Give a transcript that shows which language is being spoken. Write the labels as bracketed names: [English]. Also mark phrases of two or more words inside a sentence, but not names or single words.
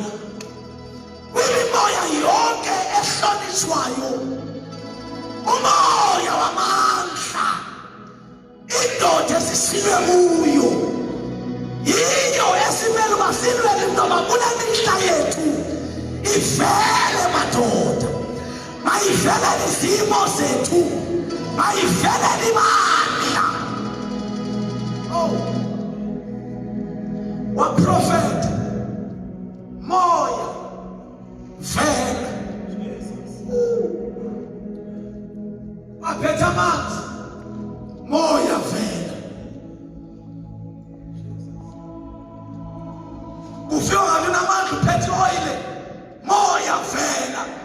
[Xhosa] Kwimimoya yonke ehlonishwayo, umoya wamandla, indoda esisilwe kuyo, yiyo esimele uba silwele intoba kule mihla yethu ivele madoda. Mayivelele izimo zethu, mayivelele imandla. Oh, waprofeta moya vela. Waphethe amanzi, moya vela. Ufika ngabe namandla uphethe oil, moya vela.